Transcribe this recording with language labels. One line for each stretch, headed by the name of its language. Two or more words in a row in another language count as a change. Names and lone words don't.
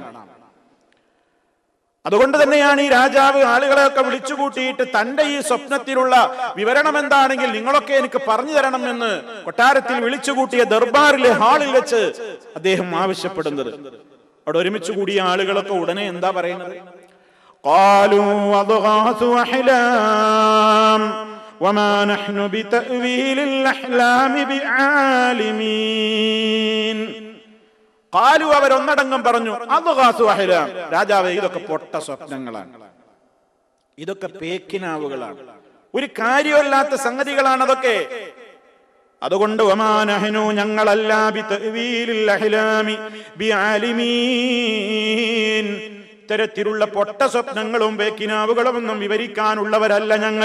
Malayalam: അതുകൊണ്ട് തന്നെയാണ് ഈ രാജാവ് ആളുകളെയൊക്കെ വിളിച്ചുകൂട്ടിയിട്ട് തന്റെ ഈ സ്വപ്നത്തിലുള്ള വിവരണം എന്താണെങ്കിൽ നിങ്ങളൊക്കെ എനിക്ക് പറഞ്ഞു തരണം എന്ന് കൊട്ടാരത്തിൽ വിളിച്ചുകൂട്ടിയ ദർബാറിലെ ഹാളിൽ വെച്ച് അദ്ദേഹം ആവശ്യപ്പെടുന്നത്. അവിടെ ഒരുമിച്ച് കൂടിയ ആളുകളൊക്കെ ഉടനെ എന്താ പറയുന്നത്?
Arabic: قالوا أضغاث أحلام وما نحن بتأويل الأحلام بعالمين.
Malayalam: قالوا അവരൊന്നടങ്കം പറഞ്ഞു,
Arabic: أضغاث أحلام,
Malayalam: രാജാവേ ഇതൊക്കെ പൊട്ട സ്വപ്നങ്ങളാണ്, ഇതൊക്കെ പേക്കിനാവുകളാണ്, ഒരു കാര്യമില്ലാത്ത സംഗതികളാണ് അതൊക്കെ. അതുകൊണ്ട്
Arabic: وما نحن,
Malayalam: ഞങ്ങളല്ല,
Arabic: بتأويل الأحلام بعالمين,
Malayalam: ഇത്തരത്തിലുള്ള പൊട്ട സ്വപ്നങ്ങളും പേക്കിനാവുകളും ഒന്നും വിവരിക്കാനുള്ളവരല്ല ഞങ്ങൾ.